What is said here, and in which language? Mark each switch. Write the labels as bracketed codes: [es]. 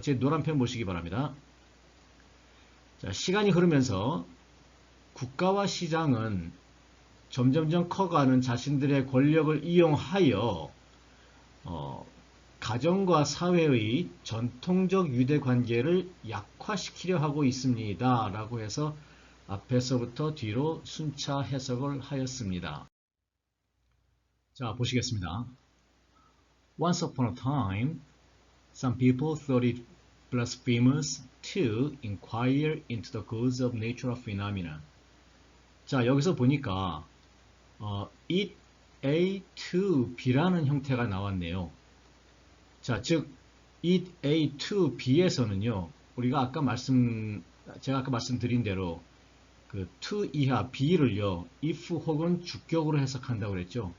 [ko] 제 노란펜 보시기 바랍니다. 자, 시간이 흐르면서 국가와 시장은 점점점 커가는 자신들의 권력을 이용하여 가정과 사회의 전통적 유대관계를 약화시키려 하고 있습니다. 라고 해서 앞에서부터 뒤로 순차 해석을 하였습니다. 자, 보시겠습니다. [en] Once upon a time, some people thought it blasphemous to inquire into the cause of natural phenomena. [ko] 자, 여기서 보니까 it A to B라는 형태가 나왔네요. 자, 즉 it A to B에서는요, 우리가 제가 아까 말씀드린 대로 그 to 이하 B를요, if 혹은 주격으로 해석한다고 그랬죠.